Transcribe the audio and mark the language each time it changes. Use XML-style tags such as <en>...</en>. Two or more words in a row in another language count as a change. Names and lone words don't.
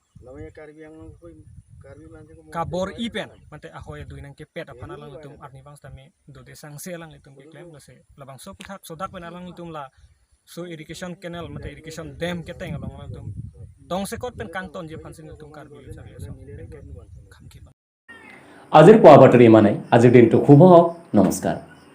<mjw>kabor ipen mate ahoy duinang ke pet apan alang litum arni bang tami do desang se alang litum ke claim lase labang suputhak sodak pen alang litum la so</mjw> <en>irrigation canal</en> <mjw>mate</mjw> <en>irrigation dam</en> <mjw>keteng along litum dong sekot pen kangton je pansin litum Karbi</mjw> <as>আজিৰ পোৱা বাতৰি ইমানেই আজিৰ দিনটো শুভ হওক নমস্কাৰ</as>